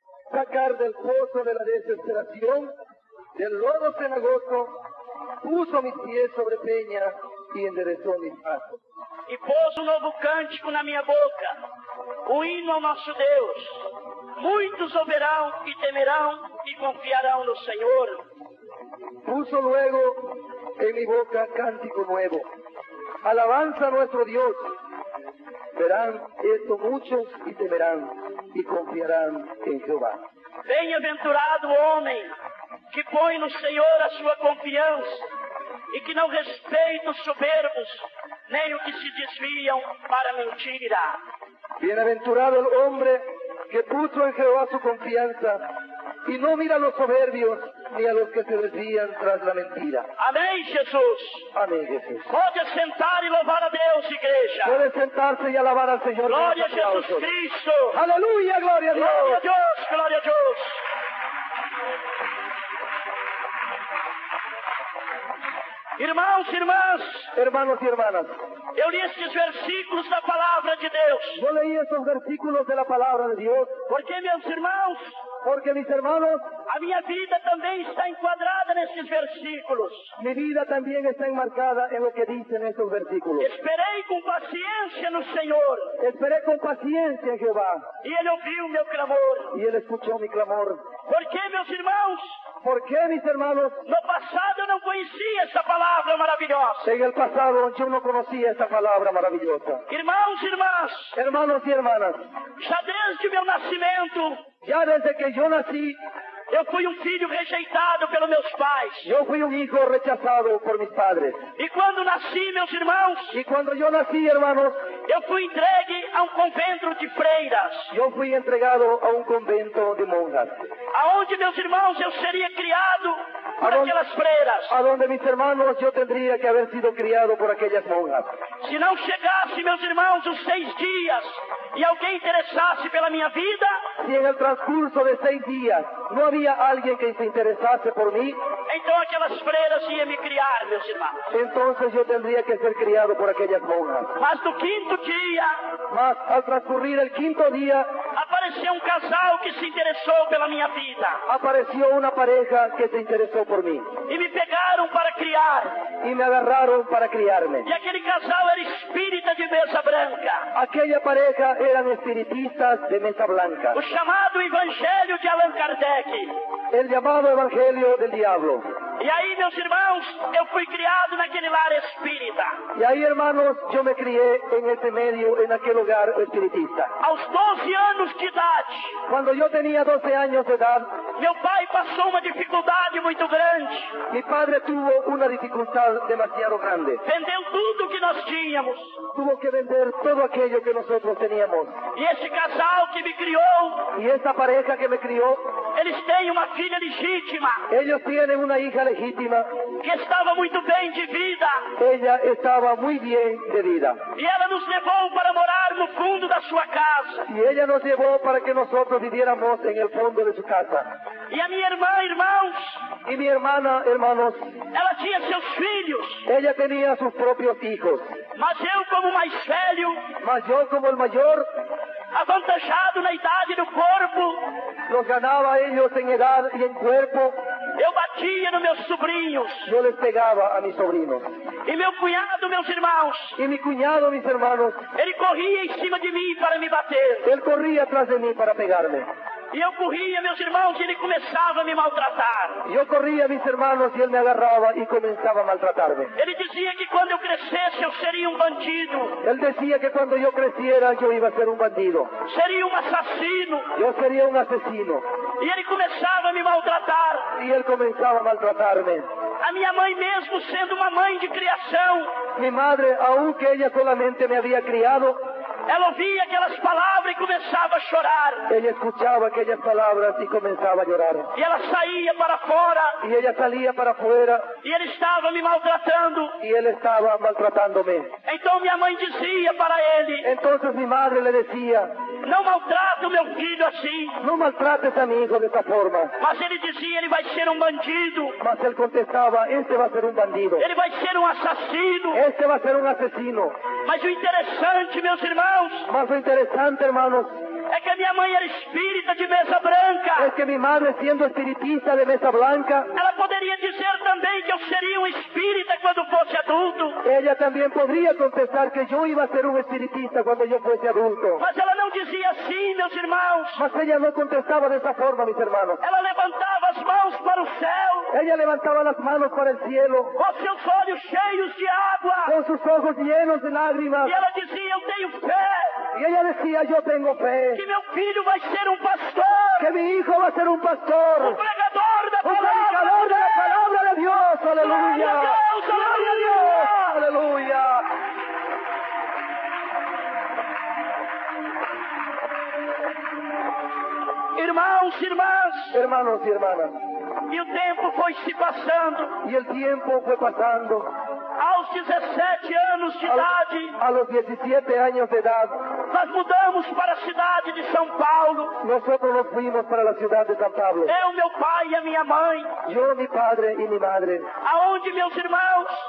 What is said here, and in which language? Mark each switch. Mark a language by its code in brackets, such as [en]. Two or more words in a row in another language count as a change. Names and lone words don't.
[es] sacar del pozo de la desesperación, del lodo cenagoso, puso mis pies sobre peña y enderezó mis pasos. [pt] E pôs um novo cântico na minha boca, o hino ao nosso Deus. Muitos ouvirão e temerão e confiarão no Senhor. [es] Puso luego en mi boca cántico nuevo, alabanza a nuestro Dios. Verán esto muchos y temerán y confiarán en Jehová. [pt] Bem-aventurado o homem que põe no Senhor a sua confiança e que não respeita os soberbos, nem os que se desviam para a mentira. [es] Bienaventurado el hombre que puso en Jehová su confianza y no mira a los soberbios ni a los que se desvían tras la mentira. [pt] Amém, Jesus? [es] Amén, Jesús. [pt] Pode sentar e louvar a Deus, igreja. [es] Puede sentarse y alabar al Señor. [pt] Glória a Jesus Cristo. [es] Aleluya, gloria a Dios. [pt] Glória a Deus, glória a Deus. Irmãos e irmãs, [es] Hermanos y hermanas, [pt] eu li estes versículos da palavra de Deus. [es] yo leí estos versículos de la palabra de Dios [pt] Porque, meus irmãos, [es] porque, mis hermanos, [pt] a minha vida também está enquadrada nesses versículos. [es] mi vida también está enmarcada en lo que dicen estos versículos. [pt] Esperei com paciência no Senhor, [es] Esperé con paciencia en Jehová [pt] e Ele ouviu o meu clamor. [es] y Él escuchó mi clamor. [pt] Porque, meus irmãos, [es] ¿Por qué, mis hermanos? [pt] no passado eu não conhecia essa palavra maravilhosa. [es] En el pasado yo no conocía esta palabra maravillosa. [pt] Irmãos e irmãs, [es] Hermanos y hermanas, [pt] já desde o meu nascimento, [es] ya desde que yo nací, [pt] eu fui um filho rejeitado pelos meus pais. [es] yo fui un hijo rechazado por mis padres. [pt] E quando nasci, meus irmãos, [es] Y cuando yo nací, hermanos, [pt] eu fui entregue a um convento de freiras, [es] yo fui entregado a un convento de monjas, [pt] aonde, meus irmãos, eu seria criado por Aonde? aquelas freiras. [es] a donde, mis hermanos, yo tendría que haber sido criado por aquellas monjas. [pt] Se não chegasse, meus irmãos, os 6 dias e alguém interessasse pela minha vida, [es] Si en el transcurso de 6 días no había alguien que se interesase por mí, [pt] então aquelas freiras iam me criar, meus irmãos. [es] entonces yo tendría que ser criado por aquellas monjas. [pt] Mas no 5º dia, [es] Mas al transcurrir el 5º día, [pt] apareceu um casal que se interessou pela minha vida. [es] apareció una pareja que se interesó por mí [pt] E me pegaram para criar. [es] y me agarraron para criarme. [pt] E aquele casal era espírita de mesa branca. [es] Aquella pareja eran espiritistas de mesa blanca, [pt] O chamado Evangelho de Allan Kardec. [es] el llamado Evangelio del Diablo. [pt] E aí, meus irmãos, eu fui criado naquele lar espírita. [es] Y ahí, hermanos, yo me crié en ese medio, en aquel hogar espiritista. [pt] Aos 12 anos de idade, [es] Cuando yo tenía 12 años de edad, [pt] meu pai passou uma dificuldade muito grande. [es] mi padre tuvo una dificultad demasiado grande. [pt] Vendeu tudo que nós tínhamos. [es] Tuvo que vender todo aquello que nosotros teníamos. [pt] E esse casal que me criou, [es] Y esa pareja que me crió, [pt] eles têm uma filha legítima, [es] ellos tienen una hija legítima. [pt] que estava muito bem de vida. [es] Ella estaba muy bien de vida. [pt] E ela nos levou para morar no fundo da sua casa. [es] Y ella nos llevó para que nosotros viviéramos en el fondo de su casa. [pt] E a minha irmã, irmãos, [es] Y mi hermana, hermanos, [pt] ela tinha seus filhos. [es] ella tenía sus propios hijos. [pt] Mas eu, como mais velho, [es] Mas yo, como el mayor, [pt] avantajado na idade do corpo, [es] los ganaba a ellos en edad y en cuerpo. [pt] eu batia nos meus sobrinhos. [es] Yo les pegaba a mis sobrinos. [pt] E meu cunhado, meus irmãos, [es] Y mi cuñado, mis hermanos, [pt] ele corria em cima de mim para me bater. [es] él corría atrás de mí para pegarme. [pt] E eu corria, meus irmãos, e ele começava a me maltratar. [es] Yo corría, mis hermanos, y él me agarraba y comenzaba a maltratarme. [pt] Ele dizia que quando eu crescesse eu seria um bandido, [es] Él decía que cuando yo creciera yo iba a ser un bandido. [pt] seria um assassino. [es] Yo sería un asesino. [pt] E ele começava a me maltratar. [es] Y él comenzaba a maltratarme. [pt] A minha mãe, mesmo sendo uma mãe de criação, [es] Mi madre, aunque ella solamente me había criado, [pt] ela ouvia aquelas palavras e começava a chorar. [es] ella escuchaba aquellas palabras y comenzaba a llorar. [pt] E ela saía para fora [es] Y ella salía para afuera [pt] e ele estava me maltratando. [es] y él estaba maltratándome. [pt] Então minha mãe dizia para ele: [es] Entonces mi madre le decía, [pt] não maltrata o meu filho assim. [es] no maltrates a mi hijo de esta forma. [pt] Mas ele dizia: ele vai ser um bandido, [es] Mas él contestaba, este va a ser un bandido. [pt] ele vai ser um assassino. [es] Este va a ser un asesino. [pt] Mas o interessante, meus irmãos, [es] Mas lo interesante, hermanos, [pt] é que a minha mãe era espírita de mesa branca. [es] es que mi madre, siendo espiritista de mesa blanca, [pt] ela poderia dizer também que eu seria um espírita quando fosse adulto. [es] ella también podría contestar que yo iba a ser un espiritista cuando yo fuese adulto. [pt] Mas ela não dizia assim, meus irmãos. [es] Mas ella no contestaba de esa forma, mis hermanos. [pt] Ela levantava as mãos para o céu, [es] Ella levantaba las manos para el cielo, [pt] com seus olhos cheios de água. [es] con sus ojos llenos de lágrimas, [pt] E ela dizia, eu tenho fé [es] y ella decía, yo tengo fe, [pt] que meu filho vai ser um pastor, [es] que mi hijo va a ser un pastor, [pt] um pregador da [es] un predicador [pt] palavra [es] de la palabra de Dios. [pt] Glória a [es] Aleluya, [pt] Deus, glória a Deus. [es] aleluya. [pt] Irmãos, irmãs, [es] Hermanos y hermanas, [pt] e o tempo foi se passando. [es] y el tiempo fue pasando. [pt] Aos 17 anos de idade, [es] A los 17 años de edad, [pt] nós mudamos para a cidade de São Paulo. [es] nosotros nos fuimos para la ciudad de San Pablo. [pt] Eu, meu pai e a minha mãe. [es] Yo, mi padre y mi madre, [pt] Aonde, meus irmãos,